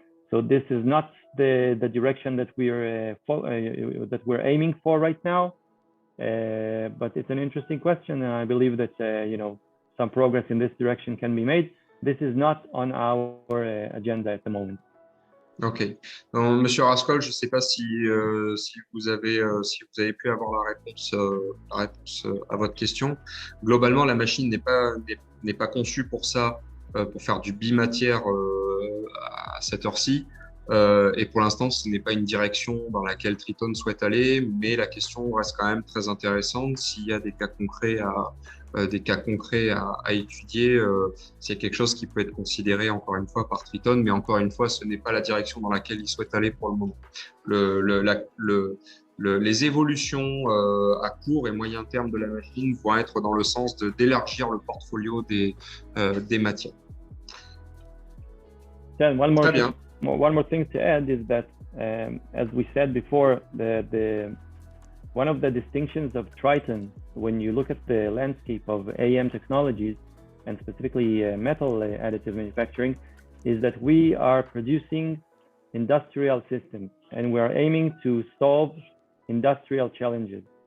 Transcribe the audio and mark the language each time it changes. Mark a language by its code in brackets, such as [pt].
[en] So this is not the direction that we're aiming for right now. But it's an interesting question, and I believe that some progress in this direction can be made. This is not on our agenda at the moment. Ok. [fr] Donc, Monsieur Raskol, je ne sais pas si vous avez pu avoir la réponse à votre question. Globalement, la machine n'est pas conçue pour ça, pour faire du bimatière à cette heure-ci. Et pour l'instant, ce n'est pas une direction dans laquelle Tritone souhaite aller, mais la question reste quand même très intéressante. S'il y a des cas concrets à étudier, c'est quelque chose qui peut être considéré encore une fois par Tritone, mais encore une fois, ce n'est pas la direction dans laquelle il souhaite aller pour le moment. Les évolutions à court et moyen terme de la machine vont être dans le sens d'élargir le portfolio des matières. Très bien. [en] One more thing to add is that, as we said before, one of the distinctions of Tritone, when you look at the landscape of AM technologies, and specifically metal additive manufacturing, is that we are producing industrial systems, and we are aiming to solve industrial challenges.